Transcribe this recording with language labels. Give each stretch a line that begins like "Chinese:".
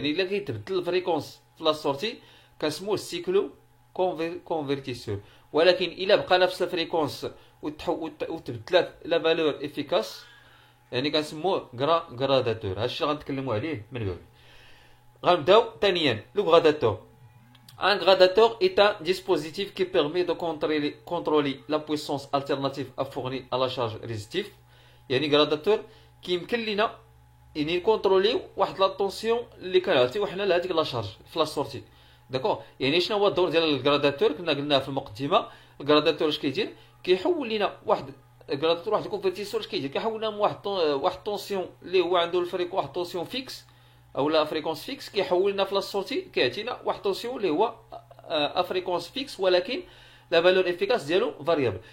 Arabic: يعني الا كيتبدل الفريكونس في لا سورتي كنسموه السيكلو كونفرتيسور. ولكن الا بقى نفس الفريكونس وتبدلات لا فالور افيكاس يعني كنسموه غراداتور. هادشي اللي غنتكلموا عليه من بعد. غنبداو ثانيا لو غراداتور.
French: Un gradateur est un dispositif qui permet de contrôler la puissance alternative à fournir à la charge résistive.
Arabic: يعني غراداتور كيمكن لينا يعني نكونتروليو واحد لا طونسيون اللي كنعطيو حنا لهاديك لا شارج في لا سورتي. داكوغ. يعني شنو هو الدور ديال الغراداتور؟ كنا قلناه في المقدمه. الغراداتور اش كيدير؟ كيحول لينا واحد الغراداتور واحد الكونفرتيسور اش كيدير؟ كيحول لنا من واحد طونسيون اللي هو عنده واحد طونسيون فيكس او لا فريكونس فيكس، كيحول لنا في لا سورتي كيعطينا واحد طونسيون اللي هو فريكونس فيكس ولكن لا فالور افيكاس ديالو فاريابل.